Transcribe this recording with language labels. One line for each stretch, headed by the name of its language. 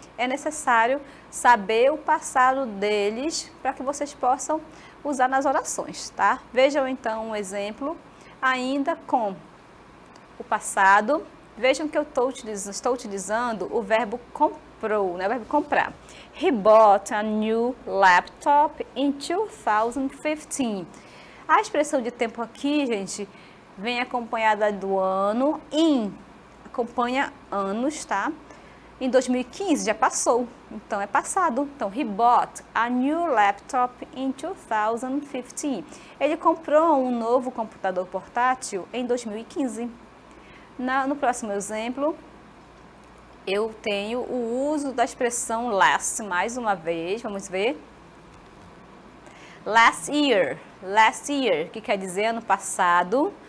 Portuguese: É necessário saber o passado deles para que vocês possam usar nas orações, tá? Vejam então um exemplo ainda com o passado. Vejam que eu estou utilizando o verbo comprou, né? O verbo comprar.
English: He bought a new laptop in 2015.
Portuguese: A expressão de tempo aqui, gente, vem acompanhada do ano, acompanha anos, tá? Em 2015 já passou, então é passado.
English: Então, he bought a new laptop in 2015.
Portuguese: Ele comprou um novo computador portátil em 2015. No próximo exemplo, eu tenho o uso da expressão last, mais uma vez, vamos ver. Last year, que quer dizer ano passado.